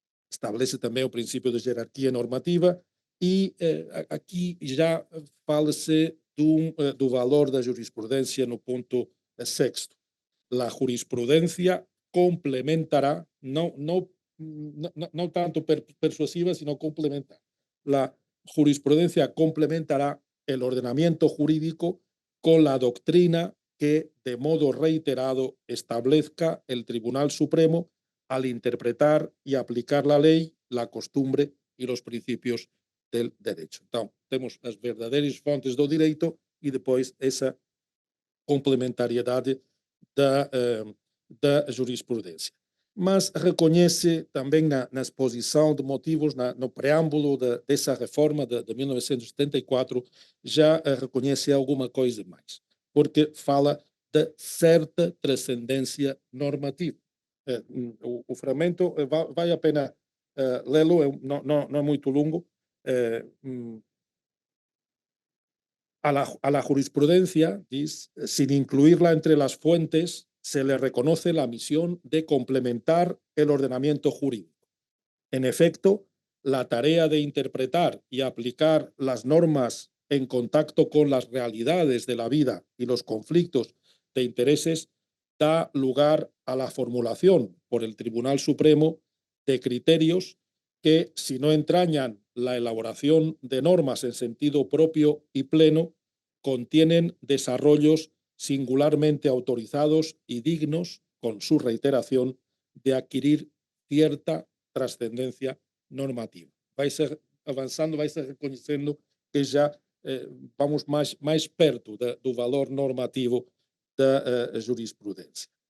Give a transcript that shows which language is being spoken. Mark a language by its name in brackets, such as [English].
[Portuguese] Estabelece também o princípio de jerarquia normativa e aqui já fala-se do valor da jurisprudência no ponto sexto. A jurisprudência complementará, não tanto persuasiva, sino complementar. A jurisprudência complementará [Spanish] el ordenamiento jurídico con la doctrina que de modo reiterado establezca el Tribunal Supremo al interpretar y aplicar la ley, la costumbre y los principios del derecho. [Portuguese] Então, temos as verdadeiras fontes do direito e depois essa complementariedade da jurisprudência. Mas reconhece também na exposição de motivos, no preâmbulo dessa reforma de 1974, já reconhece alguma coisa mais, porque fala de certa transcendência normativa. O fragmento vale a pena lê-lo, não é muito longo. [Spanish] A la jurisprudencia, dice, sin incluirla entre las fuentes, se le reconoce la misión de complementar el ordenamiento jurídico. En efecto, la tarea de interpretar y aplicar las normas en contacto con las realidades de la vida y los conflictos de intereses da lugar a la formulación por el Tribunal Supremo de criterios que, si no entrañan la elaboración de normas en sentido propio y pleno, contienen desarrollos singularmente autorizados y dignos, con su reiteración, de adquirir cierta trascendencia normativa. [Portuguese] Vai ser avançando, vai ser reconhecendo que já vamos mais perto do valor normativo da jurisprudência.